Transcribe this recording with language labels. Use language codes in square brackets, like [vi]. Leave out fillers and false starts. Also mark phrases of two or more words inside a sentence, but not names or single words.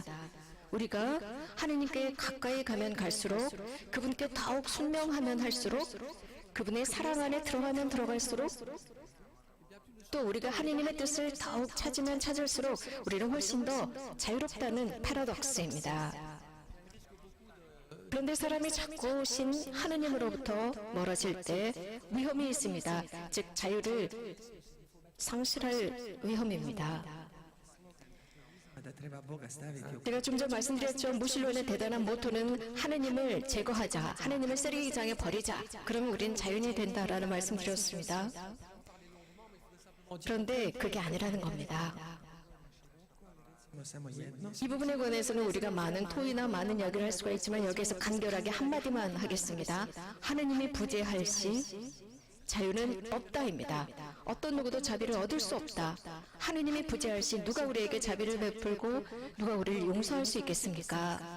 [ko] 우리가 하느님께 가까이 가면 갈수록, 그분께 더욱 순명하면 할수록, 그분의 사랑 안에 들어가면 들어갈수록, 또 우리가 하느님의 뜻을 더욱 찾으면 찾을수록 우리는 훨씬 더 자유롭다는 파라독스입니다. 그런데 사람이 자꾸 신 하느님으로부터 멀어질 때 위험이 있습니다. 즉 자유를 상실할 위험입니다. [hr] da treba Boga staviti u [ko] 제가 좀 전 말씀드렸죠. 무신론의 대단한 모토는 하느님을 제거하자, 하느님을 쓰레기장에 버리자. 그러면 우리는 자연이 된다라는 말씀드렸습니다. 그런데 그게 아니라는 겁니다. [hr] samo jedno. [ko] 이 부분에 관해서는 우리가 많은 토의나 많은 이야기를 할 수가 있지만 여기에서 간결하게 한마디만 하겠습니다. 하느님이 부재할 시 자유는 없다입니다. 어떤 누구도 자비를 얻을 수 없다. 하느님이 부재할 시 누가 우리에게 자비를 베풀고 누가 우리를 용서할 수 있겠습니까?